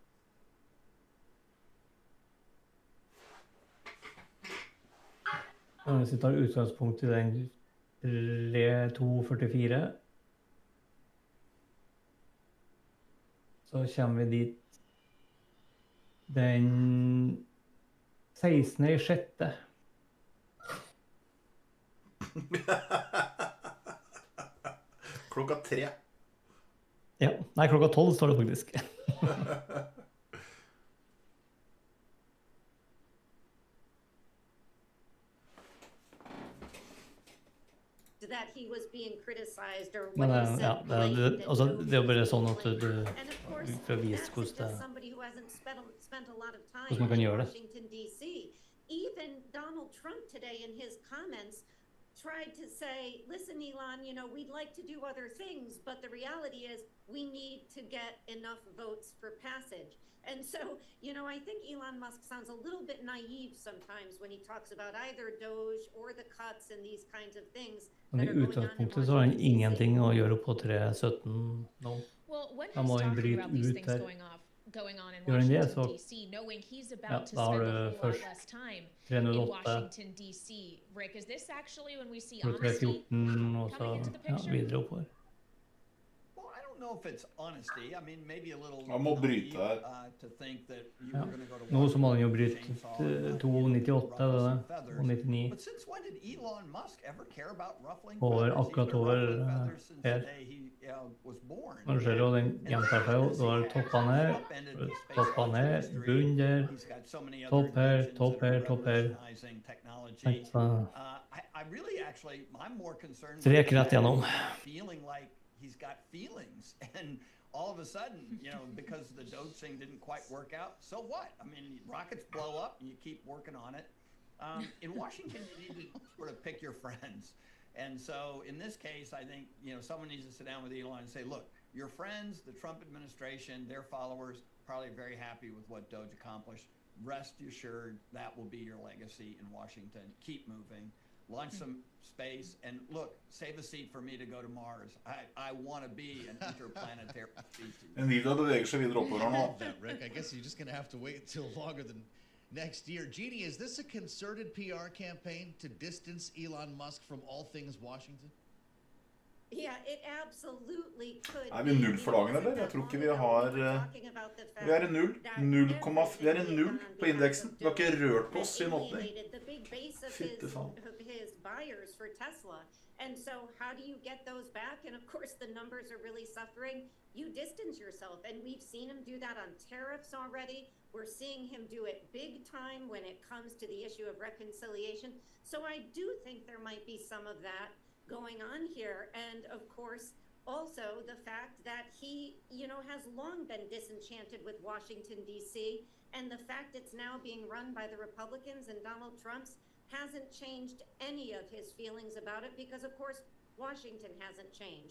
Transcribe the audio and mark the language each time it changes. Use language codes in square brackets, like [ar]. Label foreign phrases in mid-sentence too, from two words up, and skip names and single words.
[no] Hvis vi tar utgangspunkt I den 3244, så kommer vi dit den 16.6. Klokka 3. Ja, nei, klokka 12 står det faktisk. [en] That he was being criticized or [no] Men [en] what he [no] ja, [en] said. [no] altså, det jo bare sånn at du får vise hvordan man kan gjøre det. [en] Washington, D.C. Even Donald Trump today in his comments tried to say, listen, Elon, you know, we'd like to do other things, but the reality is we need to get enough votes for passage. And so, you know, I think Elon Musk sounds a little bit naive sometimes when he talks about either Doge or the cuts and these kinds of things. [no] Men I utgangspunktet så har han ingenting å gjøre på 3.17 nå. Han må bryte ut her. [en] Going on in [no] Gjør han det, [en] Washington, [no] så [en] D.C., knowing he's [no] ja, [en] about to [no] da har [en] spend a [no] du [en] whole lot [no] først [en] less time in [no] 308, [en] Washington, D.C. Rick, is this actually when we see [no] 314 og så ja, videre oppover. [en] I don't know if it's honesty. I mean, maybe a little [no] Han må bryte her. [en] to think that you [no] Ja. [en] were going to go to [no] Nå så må han jo bryte 298 og 99. [en] But since when did Elon Musk ever care about ruffling [no] Over, [en] feathers? [no] akkurat [en] He's been [no] over [en] ruffling feathers since [no] her. [en] the day he was born. [no] Nå ser du, den gjentar seg jo. Du har toppene her, toppene her, bunn der, topp her, topp her, topp her. [en] I really actually, I'm more concerned [no] Strek rett gjennom. [en] feeling like he's got feelings and all of a sudden, you know, because the Doge thing didn't quite work out, so what? I mean, rockets blow up and you keep working on it. In Washington, you need to sort of pick your friends. And so in this case, I think, you know, someone needs to sit down with Elon and say, look, your friends, the Trump administration, their followers, probably very happy with what Doge accomplished. Rest assured, that will be your legacy in Washington. Keep moving. Launch some space, and look, save a seat for me to go to Mars. I want to be an interplanetary species. [no] Nvidia beveger seg videre oppover nå. [en] Rick, I guess you're just going to have to wait until longer than next year. Jeannie, is this a concerted PR campaign to distance Elon Musk from all things Washington? Yeah, it absolutely could. [no] Vi null for dagen, eller? Jeg tror ikke vi har... Vi I null. Vi I null på indeksen. Vi har ikke rørt på oss I en åpning. Fytte faen. [en] His buyers for Tesla. And so how do you get those back? And of course the numbers are really suffering. You distance yourself, and we've seen him do that on tariffs already. We're seeing him do it big time when it comes to the issue of reconciliation. So I do think there might be some of that going on here, and of course also the fact that he, you know, has long been disenchanted with Washington, D.C., and the fact it's now being run by the Republicans and Donald Trump's hasn't changed any of his feelings about it, because of course Washington hasn't changed.